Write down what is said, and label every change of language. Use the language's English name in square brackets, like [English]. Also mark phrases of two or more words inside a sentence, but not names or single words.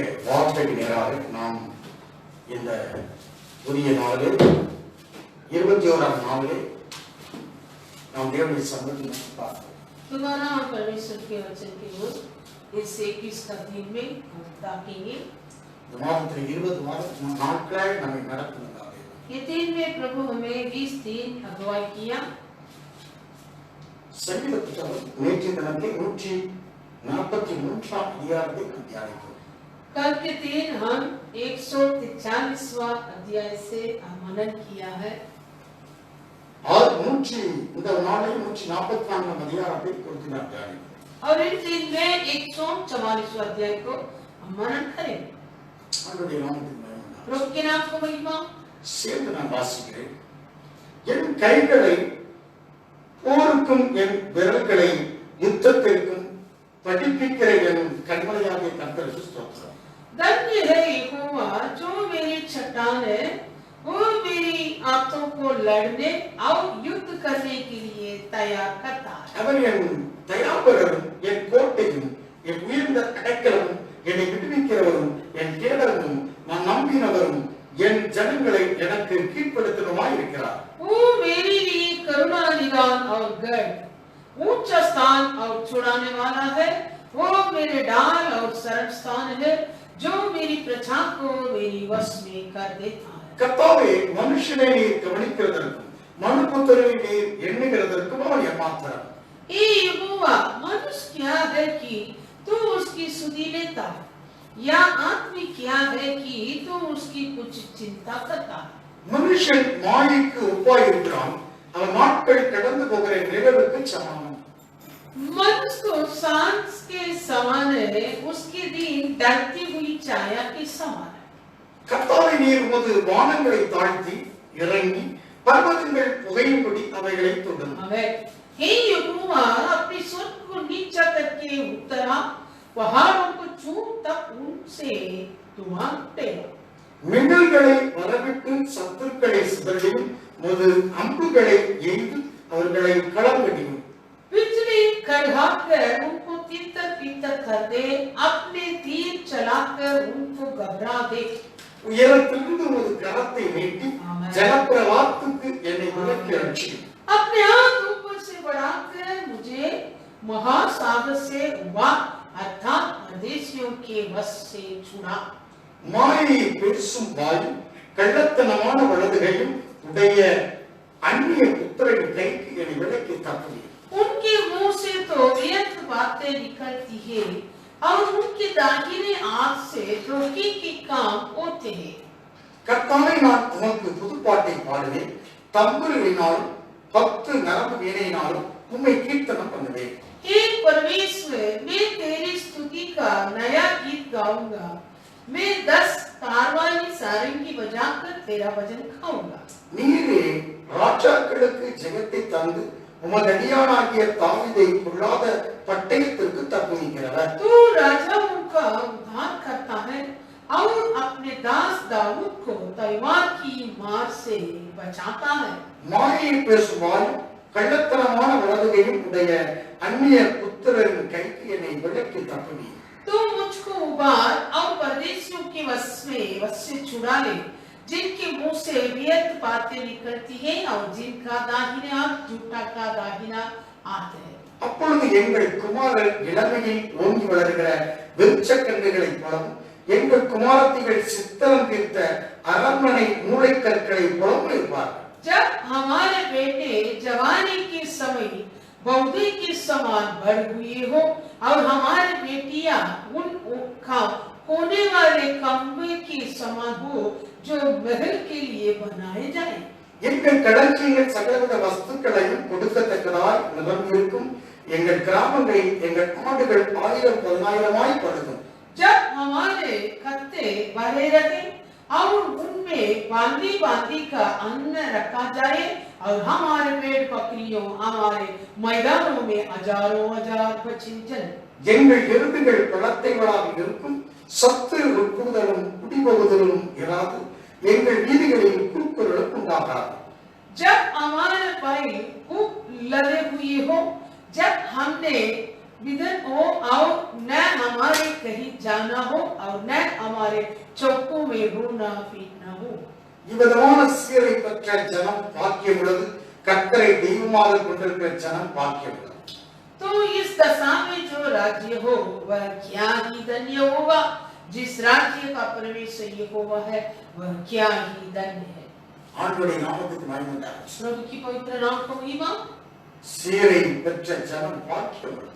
[Tamil] வார்த்தைக்கு நேராக நாம் இந்த புதிய நாளில் 21ஆம் நாளிலே நாம் தேவனுடைய சமூகத்தில் பார்க்கிறோம். [Hindi] दोबारा हम परमेश्वर के वचन की ओर इस 21 दिन में हम ताकेंगे। [Tamil] இந்த மாதத்தில் 20 நாட்களாக நம்மை நடத்துகிறார். [Hindi] ये दिन में प्रभु हमें 20 दिन अगुवाई किया। [Tamil] சங்கீத புத்தகம் நேற்றைய தினத்தில் 143ஆம் அதிகாரத்தை நாம் தியானித்தோம். [Hindi] कल के दिन हम 143वां अध्याय से मनन किया है [Tamil] और இந்த நாளில் 144ஆம் அதிகாரத்தை குறித்து நாம் தியானித்தோம். [Hindi] और इस दिन में 144वां अध्याय को हम मनन करेंगे। [Tamil] ஆண்டவருடைய நாமத்துக்கு மகிமை. [Hindi] प्रभु के नाम को महिमा। [Tamil] சேர்ந்து நான் வாசிக்கிறேன். என் கைகளை போருக்கும் என் விரல்களை யுத்தத்திற்கும் படிப்பிக்கிற என் கண்மலையாகிய கர்த்தருக்கு ஸ்தோத்திரம். [Hindi] धन्य है यहोवा जो मेरी चट्टान है, वो मेरी आंतों को लड़ने और युद्ध करने के लिए तैयार करता है। [Tamil] அவர் என் தயாபரரும் என் கோட்டையும் என் உயர்ந்த அடைக்கலமும் என்னை விடுவிக்கிறவரும் என் கேடலும் நான் நம்பினவரும் என் ஜனங்களை எனக்கு கீழ்ப்படுத்தணுமாய் இருக்கிறார். [Hindi] वो मेरे लिए करुणा निदान और गढ़, ऊंचा स्थान और छुड़ाने वाला है। वो मेरे डाल और शरण स्थान है, जो मेरी प्रजा को मेरी वश में कर देता है। [Tamil] கர்த்தாவே, மனுஷனை நீர் கவனிக்கிறதற்கும் மனுபுத்திரனை நீர் எண்ணுகிறதற்கும் அவன் ஏமாத்திரம். [Hindi] ए यहोवा, मनुष्य क्या है कि तू उसकी सुधि लेता है, या आदमी क्या है कि तू उसकी कुछ चिंता करता है। [Tamil] மனுஷன் மாயைக்கு ஒப்பாய் இருக்கிறான், அவன் நாட்கள் கடந்து போகிற நிழலுக்கு சமானம். [Hindi] मनुष्य तो सांझ के समान है, उसके दिन ढलती हुई छाया के समान है। [Tamil] கர்த்தாவே, நீர் உமது வானங்களை தாழ்த்தி இறங்கி பர்வதங்கள் புகையும்படி அவைகளை தொடும். [Hindi] हे यहोवा, अपने स्वर्ग को नीचा करके उतरा, पहाड़ों को छू तक उनसे तुम टेरा। [Tamil] மின்னல்களை வரவிட்டு சத்துருக்களை சிதறடியும், உமது அம்புகளை எய்து அவர்களை களங்கடியும். [Hindi] बिजली कड़ाकर उनको तीतर तीतर कर दे, अपने तीर चलाकर उनको घबरा दे। [Tamil] உயரத்திலிருந்து உமது கரத்தை நீட்டி ஜலப்பிரவாகத்துக்கு என்னை விலக்கி ரட்சியும். [Hindi] अपने हाथ ऊपर से बढ़ाकर मुझे महासागर से उबा, अर्थात परदेशियों के वश से छुड़ा। [Tamil] மாயை பேசும் வாயும் கள்ளத்தனமான வலதுகையும் உடைய அந்நிய புத்திரன் கைக்கு என்னை விலக்கி தப்புவி. [Hindi] उनके मुंह से तो व्यर्थ बातें निकलती है, और उनके दाहिने हाथ से धोखे के काम होते हैं। [Tamil] கர்த்தாவே, நான் உமக்கு புதுப்பாட்டை பாடுவேன், தம்புரினாலும் 10 நரம்பு வீணையினாலும் உம்மை கீர்த்தனம் பண்ணுவேன். [Hindi] हे परमेश्वर, मैं तेरी स्तुति का नया गीत गाऊंगा, मैं 10 तारवाली सारंगी बजाकर तेरा भजन गाऊंगा। [Tamil] நீரே ராஜாக்களுக்கு ஜெயத்தை தந்து உமது அடியானாகிய தாவீதை பொல்லாத பட்டயத்திற்கு தப்புவிக்கிறவர். [Hindi] तू राजाओं का उद्धार करता है, और अपने दास दाऊद को तलवार की मार से बचाता है। [Tamil] மாயை பேசும் வாயும் கள்ளத்தனமான வலதுகையும் உடைய அந்நிய புத்திரரின் கைக்கு என்னை விலக்கி தப்புவி. [Hindi] तू मुझको उबार और परदेशियों के वश से छुड़ा ले, जिनके मुंह से व्यर्थ बातें निकलती हैं, और जिनका दाहिने हाथ झूठा का दाहिना हाथ है। [Tamil] அப்பொழுது எங்கள் குமாரர் இளமையில் ஓங்கி வளர்கிற விருட்சக்கன்றுகளைப் போலவும் எங்கள் குமாரத்திகள் சித்திரம் தீர்த்த அரண்மனை மூளைக்கற்களை போலவும் இருப்பார்கள். [Hindi] जब हमारे बेटे जवानी के समय बौद्धि के समान बढ़ हुए हो, और हमारी बेटियां उन कोने वाले खंभे के समान हो, जो महल के लिए बनाए जाए। [Tamil] எங்கள் களஞ்சியங்கள் சகலவித வஸ்துக்களையும் கொடுக்கத்தக்கதாய் நிரம்பியிருக்கும். எங்கள் கிராமங்களில் எங்கள் ஆடுகள் 1000-10,000 படுகும். [Hindi] जब हमारे खत्ते भरे रहे, और उनमें बांधी बांधी का अन्न रखा जाए, और हमारे पेड़ बकरियों हमारे मैदानों में हजारों हजार बछड़े चले। [Tamil] எங்கள் எருதுகள் பழத்தை விழாவி இருக்கும். சத்து உட்புகுதலும் குடிபோகுதலும் இராது. எங்கள் வீதிகளில் கூக்குரலும் உண்டாகாது. [Hindi] जब हमारे बैल खूब लदे हुए हो, जब हमने विधन हो और न हमारे कहीं जाना हो और न हमारे चौकों में रोना पीटना हो। [Tamil] இவ்விதமான சீரை பெற்ற ஜனம் பாக்கியமுள்ளது, கர்த்தரை தெய்வமாக கொண்டிருக்கிற ஜனம் பாக்கியமுள்ளது. [Hindi] तो इस दशा में जो राज्य हो वह क्या ही धन्य होगा। जिस राज्य का परमेश्वर यहोवा है वह क्या ही धन्य है। [Tamil] ஆண்டவருடைய நாமத்துக்கு மகிமை உண்டாகட்டும். [Hindi] प्रभु की पवित्र नाम को महिमा। [Tamil] சீரை பெற்ற ஜனம் பாக்கியமுள்ளது.